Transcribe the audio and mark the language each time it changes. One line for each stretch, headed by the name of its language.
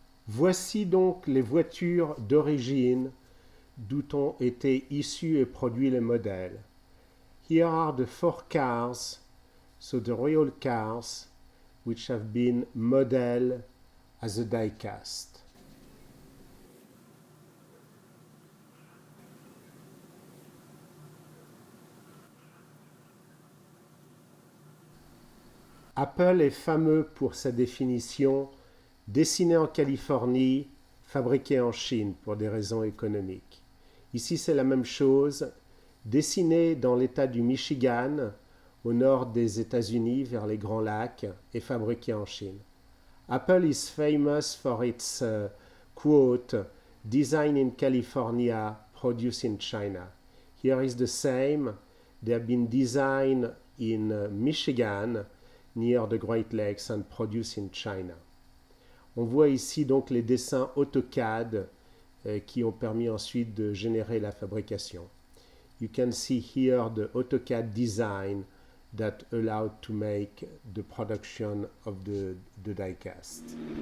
French: Voici donc les voitures d'origine d'où ont été issus et produits les modèles.
English: Here are the 4 cars, so the real cars, which have been modeled as a die-cast.
French: Apple est fameux pour sa définition « dessiné en Californie, fabriqué en Chine » pour des raisons économiques. Ici, c'est la même chose, dessiné dans l'État du Michigan, au nord des États-Unis, vers les Grands Lacs, et fabriqué en Chine.
English: Apple is famous for its quote, "Design in California, produced in China." Here is the same. They have been designed in Michigan, near the Great Lakes, and produced in China.
French: On voit ici donc les dessins AutoCAD qui ont permis ensuite de générer la fabrication.
English: You can see here the AutoCAD design that allowed to make the production of the die-cast.